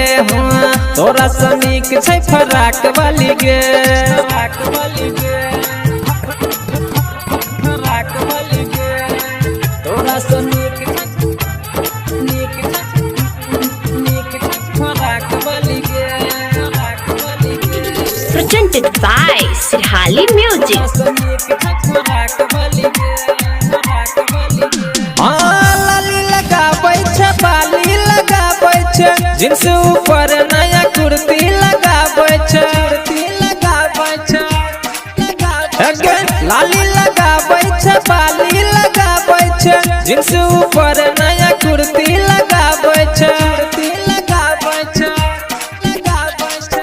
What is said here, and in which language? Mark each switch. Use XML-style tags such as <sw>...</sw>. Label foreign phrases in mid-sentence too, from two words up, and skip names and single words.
<mai>हाँ तोरा सनीक छ फराक वाली गे, फराक वाली गे, फराक वाली गे, तोरा सनीक फराक वाली गे, फराक वाली गे,</mai> <en>presented by Sirhali Music।</en> <mai>लाली लगाबै छ, बाली लगाबै छ, जींस ऊपर नया कुर्ती लगाबै छ, कुर्ती लगाबै छ, लाली लगाबै छ, बाली लगाबै छ, जींस ऊपर नया कुर्ती लगाबै छ, कुर्ती लगाबै छ, लगाबै छ।</mai>